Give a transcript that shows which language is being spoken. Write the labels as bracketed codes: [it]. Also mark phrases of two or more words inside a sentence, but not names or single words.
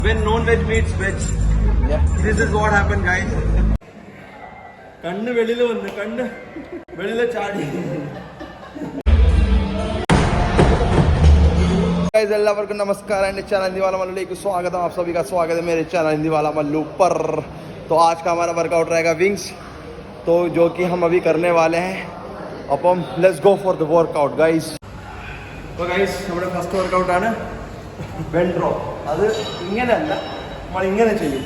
[en] When non-veg meets veg, this is what happened, guys. [ml] കണ്ണ് വെളിയിൽ വന്ന് കണ്ണ് വെളിയിൽ ചാടി. [hi] गाइस എല്ലാവർക്കും नमस्कार [en] and channel [hi] हिंदी वाला मल्लू लेके स्वागत है आप सभी का स्वागत है मेरे चैनल हिंदी वाला मल्लू पर। तो आज का हमारा वर्कआउट रहेगा विंग्स, तो जो कि हम अभी करने वाले हैं। [en] അപ്പം let's go for the workout guys. [ml] അപ്പോൾ ഗൈസ് നമ്മുടെ [en] first workout [ml] ആണ് [en] bend drop. [ml] അത് ഇങ്ങനെയല്ല, നമ്മൾ ഇങ്ങനെ ചെയ്യും.